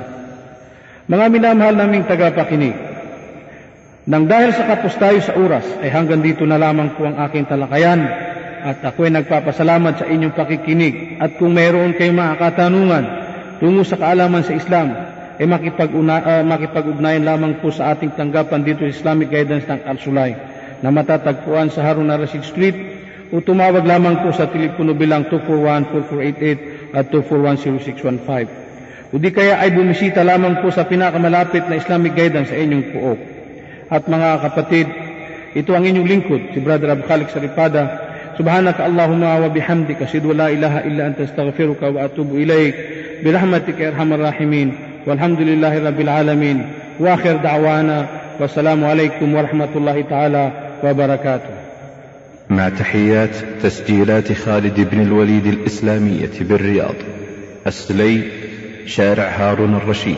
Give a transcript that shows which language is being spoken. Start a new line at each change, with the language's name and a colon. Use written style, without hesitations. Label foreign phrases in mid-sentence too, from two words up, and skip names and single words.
Filipino: Mga minamahal naming tagapakinig, nang dahil sa kapos tayo sa oras, ay hanggang dito na lamang po ang aking talakayan, at ako ay nagpapasalamat sa inyong pakikinig. At kung mayroon kayong mga katanungan tungo sa kaalaman sa Islam, ay makipag-ugnayan lamang po sa ating tanggapan dito sa Islamic Guidance ng Al-Sulay na matatagpuan sa Harun al-Rashid Street, o tumawag lamang po sa telepono bilang 241-4488 at 241-0615. O di kaya ay bumisita lamang po sa pinakamalapit na Islamic Guidance sa inyong puok. At mga kapatid, ito ang inyong lingkod, si Brother Abu Khalik Saripada.
Arabic: سبحانك اللهم وبحمدك أشهد أن لا إله إلا أنت أستغفرك وأتوب إليك برحمتك يا أرحم الراحمين والحمد لله رب العالمين وآخر دعوانا والسلام عليكم ورحمة الله تعالى وبركاته. مع تحيات تسجيلات خالد بن الوليد الإسلامية بالرياض، السلي، شارع هارون الرشيد.